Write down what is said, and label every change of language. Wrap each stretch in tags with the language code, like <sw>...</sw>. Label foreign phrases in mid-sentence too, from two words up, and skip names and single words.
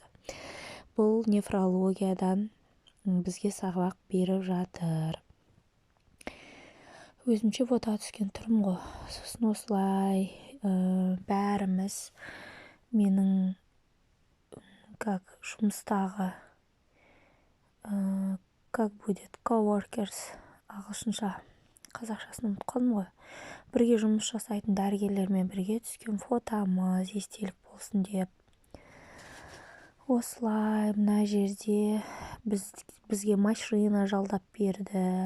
<kk>Бұл нефрологиядан бізге сабақ беріп жатыр. Өзімше фото түскен тұрмын ғой. Сосын осылай бәріміз менің жұмыстағы</kk> <ru>как будет</ru> <kk>coworkers ағылшынша, қазақшасын ұмытып қалдым ғой. Бірге жұмыс жасайтын дәрігерлермен бірге түскен фотомыз естелік болсын деп. Осылай мына жерде бізге машина жалдап берді.</kk>